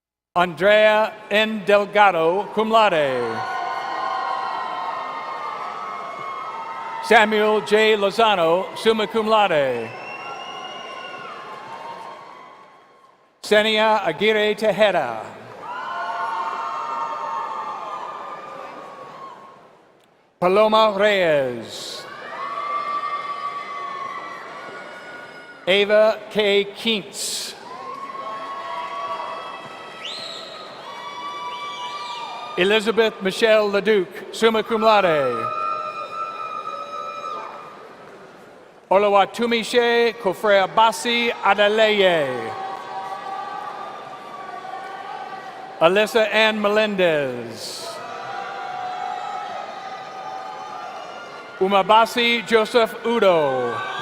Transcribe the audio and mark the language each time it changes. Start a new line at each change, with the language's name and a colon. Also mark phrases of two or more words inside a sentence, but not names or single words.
English: Andrea N. Delgado,
Latin: cum laude.
English: Samuel J. Lozano,
Latin: summa cum laude.
English: Senia Aguirre Tejeda. Paloma Reyes. Ava K. Keats. Elizabeth Michelle Leduc,
Latin: summa cum laude.
English: Olawatumishe Kofrea Basi Adeleye. Alyssa Ann Melendez. Umabasi Joseph Udo.